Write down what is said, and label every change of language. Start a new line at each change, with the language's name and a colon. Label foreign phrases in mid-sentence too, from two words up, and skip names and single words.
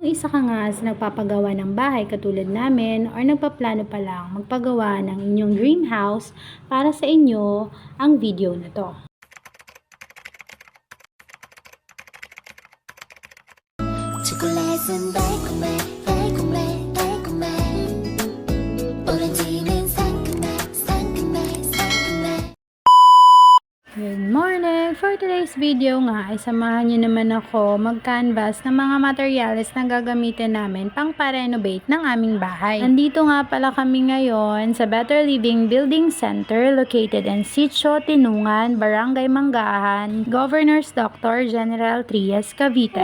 Filipino: isa ka nga sa nagpapagawa ng bahay katulad namin or nagpaplano pa lang magpagawa ng inyong
English: dream house,
Filipino: para sa inyo ang video na to.
Korean: 초콜릿은 달콤해 달콤해 달콤해 오렌지는 상큼해 상큼해 상큼해.
English: Good morning! For today's video
Filipino: nga ay samahan niyo naman ako mag-canvas ng mga materials na gagamitin namin pang pa-renovate ng aming bahay. Nandito nga pala kami ngayon sa Better Living Building Center
English: located in
Filipino: Sitio Tinungan, Barangay Manggahan, Governor's Doctor General Trias, Cavite.